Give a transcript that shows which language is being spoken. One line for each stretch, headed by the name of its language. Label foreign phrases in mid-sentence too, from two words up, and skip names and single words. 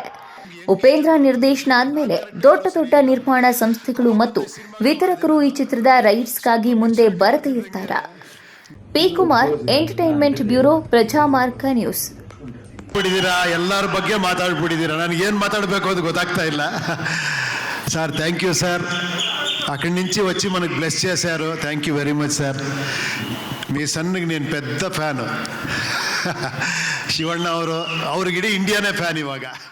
Kannada: ಉಪೇಂದ್ರ ನಿರ್ದೇಶನ ಆದ್ಮೇಲೆ ದೊಡ್ಡ ದೊಡ್ಡ ನಿರ್ಮಾಣ ಸಂಸ್ಥೆಗಳು ಮತ್ತು ವಿತರಕರು ಈ ಚಿತ್ರದ ರೈಟ್ಸ್ಗಾಗಿ ಮುಂದೆ ಬರದೇ ಇರ್ತಾರ. ಪಿ ಕುಮಾರ್, ಎಂಟರ್ಟೈನ್ಮೆಂಟ್ ಬ್ಯೂರೋ, ಪ್ರಜಾಮಾರ್ಗ ನ್ಯೂಸ್. ಎಲ್ಲರ ಬಗ್ಗೆ ಮಾತಾಡ್ಬಿಟ್ಟಿದ್ದೀರಾ, ನನಗೆ ಏನು మాట్లాడಬೇಕು ಅದು ಗೊತ್ತಾಗ್ತಾ ಇಲ್ಲ.
English: Sir thank you sir,
Telugu: అక్కడి నుంచి వచ్చి మనకు బ్లెస్ చేశారు.
English: Thank you very much sir.
Telugu: మీ సన్కి నేను పెద్ద ఫ్యాను.
Kannada: శివಣ್ಣ ಅವ್ರಿಗಿಡೀ ಇಂಡಿಯಾನೇ ಫ್ಯಾನ್ ಇವಾಗ.